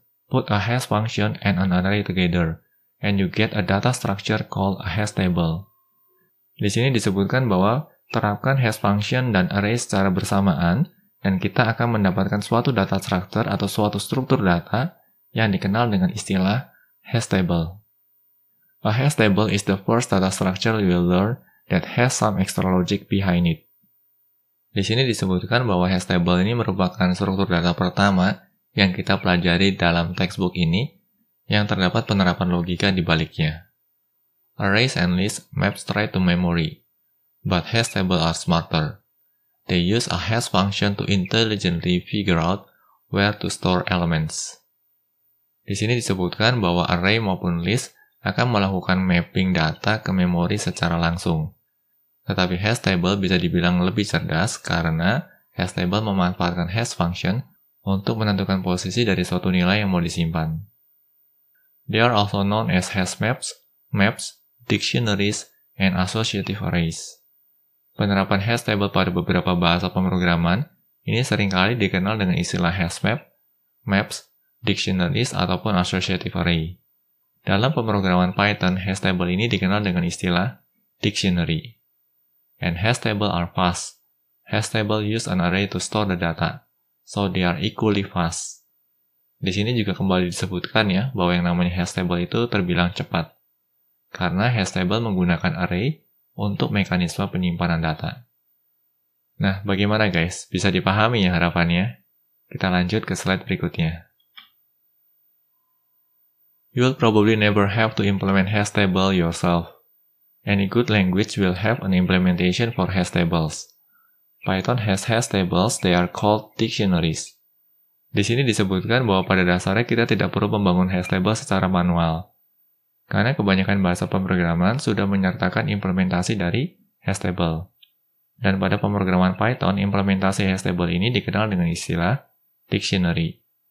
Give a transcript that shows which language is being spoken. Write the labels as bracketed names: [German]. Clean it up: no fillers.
[English] Put a hash function and an array together, and you get a data structure called a hash table. [Indonesian] Di sini disebutkan bahwa terapkan hash function dan array secara bersamaan, dan kita akan mendapatkan suatu data structure atau suatu struktur data yang dikenal dengan istilah hash table. [English] A hash table is the first data structure you will learn that has some extra logic behind it. [Indonesian] Di sini disebutkan bahwa hash table ini merupakan struktur data pertama yang kita pelajari dalam textbook ini, yang terdapat penerapan logika di baliknya. [English] Arrays and lists map straight to memory, but hash tables are smarter. They use a hash function to intelligently figure out where to store elements. [Indonesian] Di sini disebutkan bahwa array maupun list akan melakukan mapping data ke memori secara langsung. Tetapi hash table bisa dibilang lebih cerdas karena hash table memanfaatkan hash function untuk menentukan posisi dari suatu nilai yang mau disimpan. [English] They are also known as hash maps, dictionaries, and associative arrays. [Indonesian] Penerapan hash table pada beberapa bahasa pemrograman ini seringkali dikenal dengan istilah hash map, maps, dictionaries, ataupun associative array. Dalam pemrograman Python, hash table ini dikenal dengan istilah dictionary. [English] And hash table are fast. Hash table use an array to store the data, so they are equally fast. [Indonesian] Di sini juga kembali disebutkan ya, bahwa yang namanya hash table itu terbilang cepat. Karena hash table menggunakan array untuk mekanisme penyimpanan data. Nah, bagaimana guys? Bisa dipahami ya harapannya? Kita lanjut ke slide berikutnya. [English] You will probably never have to implement hash table yourself. Any good language will have an implementation for hash tables. Python has hash tables, they are called dictionaries. [Indonesian] Di sini disebutkan bahwa pada dasarnya kita tidak perlu membangun hash table secara manual. Karena kebanyakan bahasa pemrograman sudah menyertakan implementasi dari hash table. Dan pada pemrograman Python, implementasi hash table ini dikenal dengan istilah dictionary.